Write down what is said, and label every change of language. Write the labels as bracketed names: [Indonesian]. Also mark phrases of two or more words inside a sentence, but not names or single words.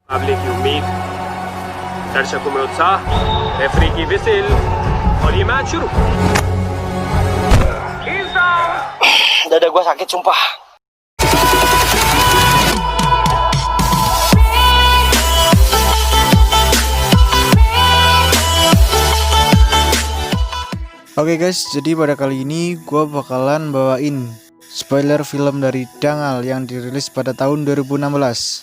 [Hindi] मुकाबले की उम्मीद, दर्शकों में उत्साह, रेफरी की विसिल और ये मैच शुरू। [Indonesian] Dada gue sakit sumpah. Oke guys, jadi pada kali ini gue bakalan bawain spoiler film dari Dangal yang dirilis pada tahun 2016.